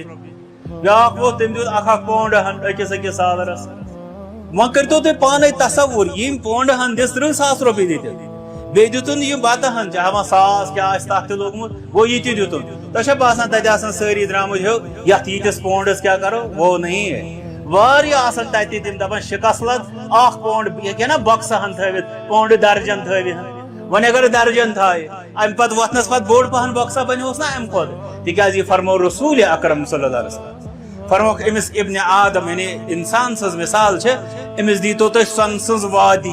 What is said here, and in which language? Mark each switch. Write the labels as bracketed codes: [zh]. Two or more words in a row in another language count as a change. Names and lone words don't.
[ks] بیٛاکھ ووت تٔمۍ دیُت 1 پونٛڈ ہن أکِس سالرس. وۄنۍ کٔرۍتو تُہۍ پانے تصور یِم پونٛڈٕ ہن دِژ 30,000 رۄپیہِ دِتِکھ بیٚیہِ دِتُن یہِ بتہٕ ہن چاہے وۄنۍ 1,000 کیٛاہ آسہِ تتھ تہِ لوٚگمُت گوٚو یہِ تہِ دِتُن. تۄہہِ چھا باسان تتہِ آسان سٲری درٛامٕتۍ ہیو یتھ ییٖتِس پونٛڈس کیٛاہ کرو [ur] وہ نہیں ہے. [ks] واریاہ آسان تتہِ تِم دپان شِکس لد 1 پونٛڈ ہیٚکہِ نا بۄکسہٕ ہن تھٲوِتھ پونٛڈٕ درجن تھٲوِتھ. وۄنۍ اگر درجن تھایہِ امہِ پتہٕ وۄتھنس پتہٕ بوٚڑ پہن بۄکسا بنیوس نا امہِ کھۄتہٕ. تِکیازِ یہِ فرمو رسول اکرم [ar] صلی اللہ علیہ وسلم. [ks] فرموکھ أمِس [ar] ابن آدم [ks] یعنی انسان سٕنٛز مثال چھِ أمِس دیٖتو تُہۍ سۄنہٕ سٕنٛز وادی.